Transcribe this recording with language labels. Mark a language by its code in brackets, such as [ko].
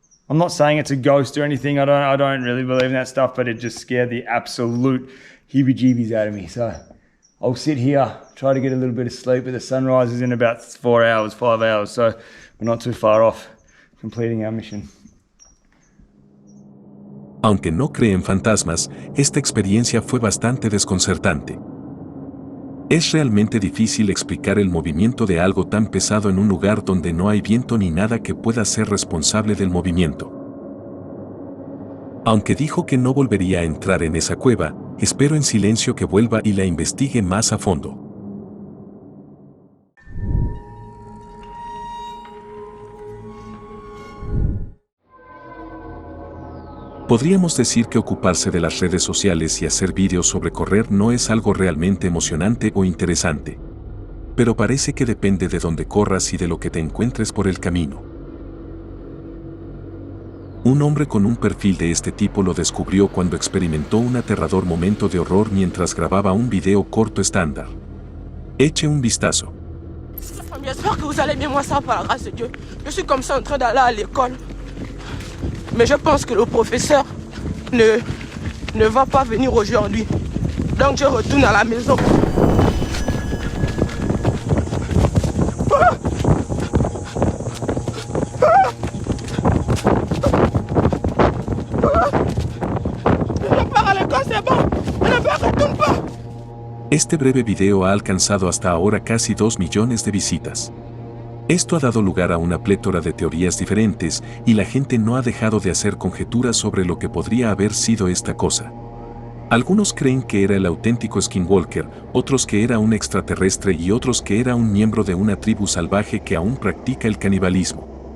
[en] I'm not saying it's a ghost or anything. I don't really believe in that stuff, but it just scared the absolute heebie-jeebies out of me. So I'll sit here, try to get a little bit of sleep, but the sun rises in about 4 hours, 5 hours. So we're not too far off completing our mission. [es] Aunque no cree en fantasmas, esta experiencia fue bastante desconcertante. Es realmente difícil explicar el movimiento de algo tan pesado en un lugar donde no hay viento ni nada que pueda ser responsable del movimiento. Aunque dijo que no volvería a entrar en esa cueva, espero en silencio que vuelva y la investigue más a fondo. Podríamos decir que ocuparse de las redes sociales y hacer vídeos sobre correr no es algo realmente emocionante o interesante. Pero parece que depende de dónde corras y de lo que te encuentres por el camino. Un hombre con un perfil de este tipo lo descubrió cuando experimentó un aterrador momento de horror mientras grababa un video corto estándar. Eche un vistazo. [fr] J'espère que vous allez bien, moi ça par la grâce de Dieu. Je suis comme ça en train d'aller à l'école. Mais je pense que le professeur ne va pas venir aujourd'hui. Donc je retourne à la maison. Je pars à l'école, c'est bon. On ne retourne pas. [es] Este breve video ha alcanzado hasta ahora casi 2 millones de visitas. Esto ha dado lugar a una plétora de teorías diferentes y la gente no ha dejado de hacer conjeturas sobre lo que podría haber sido esta cosa. Algunos creen que era el auténtico Skinwalker, otros que era un extraterrestre y otros que era un miembro de una tribu salvaje que aún practica el canibalismo.